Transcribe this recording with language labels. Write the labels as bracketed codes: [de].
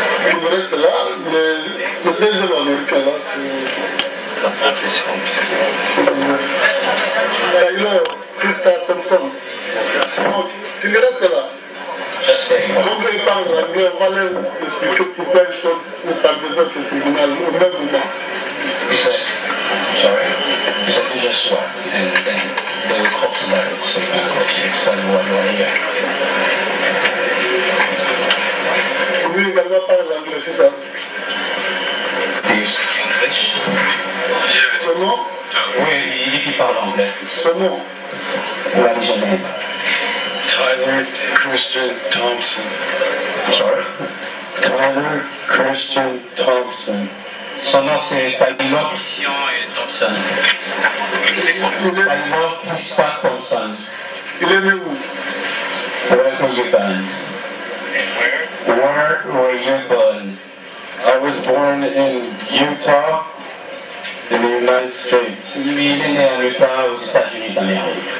[fr] Il me reste là, le deuxième américain là, c'est Taylor Krista Thompson. Donc, il reste là. [en] Just saying. [fr] Comme ils parlent anglais, on va leur expliquer pourquoi ils sont par devant ce tribunal au même moment. [en] He said, sorry, he said you just sweat, and then they will cross the letter, so you can explain why you are here. [fr] Lui également parle anglais, c'est ça. [en] Do you speak English? [fr] Son nom, Oui, il dit qu'il parle anglais. son nom. [en] What is your name? Tyler Christian Thompson. Sorry? Tyler Christian Thompson. [fr] Son nom c'est Taylor Christian et Thompson. Taylor Krista Thompson. Il est né où? [en] Where were you born? Where were you born? I was born in Utah, in the United States. [fr] Il est né en Utah, aux États-Unis d'Amérique.